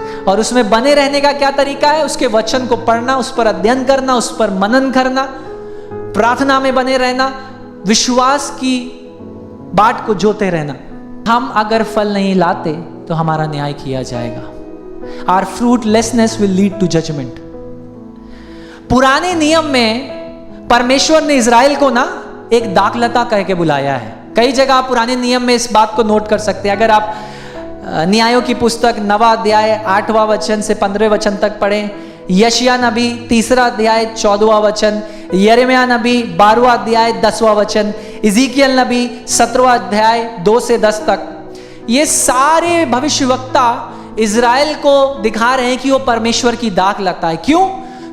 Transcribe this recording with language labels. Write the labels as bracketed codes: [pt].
[hi] और उसमें बने रहने का क्या तरीका है? उसके वचन को पढ़ना, उस पर अध्ययन करना, उस पर मनन करना, प्रार्थना में बने रहना, विश्वास की बाट को जोते रहना। हम अगर फल नहीं लाते तो हमारा न्याय किया जाएगा। [en] Our fruitlessness will lead to judgment. [hi] पुराने नियम में परमेश्वर ने इजराइल को ना एक दाखलता कह के बुलाया है। कई जगह आप पुराने नियम में इस बात को नोट कर सकते हैं। अगर आप न्यायों की पुस्तक 9वां अध्याय 8वां वचन से 15वें वचन तक पढ़ें, यशिया नबी 3रा अध्याय 14वां वचन, यिर्मयाह नबी 12वां अध्याय 10वां वचन, इज़ीकियल नबी 17वां अध्याय 2 से 10 तक, ये सारे भविष्यवक्ता इजराइल को दिखा रहे हैं कि वो परमेश्वर की दाखलता है। क्यों?